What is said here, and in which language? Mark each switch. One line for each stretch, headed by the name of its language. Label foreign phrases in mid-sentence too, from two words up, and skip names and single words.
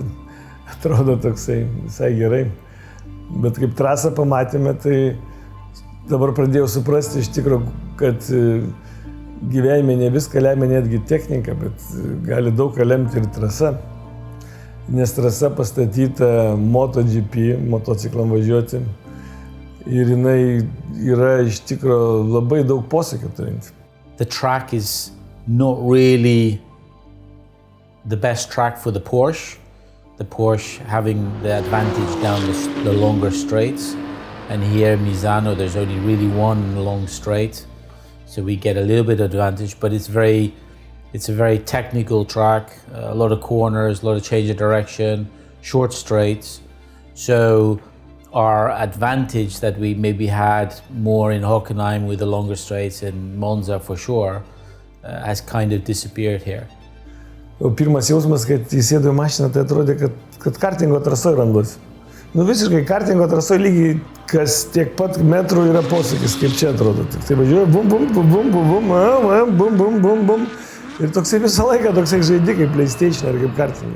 Lithuanian: Atrodo toksai visai gerai. Bet kaip trasą pamatėme, tai dabar pradėjau suprasti iš tikrųjų, kad gyvenime ne viską lemia netgi technika, bet gali daug ką lemti ir trasa. Nes trasa pastatyta MotoGP, motociklam važiuoti. Ir jinai yra iš tikrųjų labai daug posūkių turinti.
English: The track is not really the best track for the Porsche. The Porsche having the advantage down the longer straights. And here in Misano, there's only really one long straight. So we get a little bit of advantage, but it's a very technical track, a lot of corners, a lot of change of direction, short straights. So our advantage that we maybe had more in Hockenheim with the longer straights and Monza for sure has kind of disappeared here.
Lithuanian: Pirmas jausmas, kad įsėdau į mašiną, tai atrodė, kad kartingo trasoje randuosi. Visiškai kartingo trasoje lygiai kas tiek pat metrų yra posūkis, kaip čia atrodo. Tik tai važiuoju, bum, bum, bum, bum, bum, bum, bum, bum, bum, bum, bum. Ir toksai visą laiką toksai žaidi kaip PlayStation ar kaip kartingai.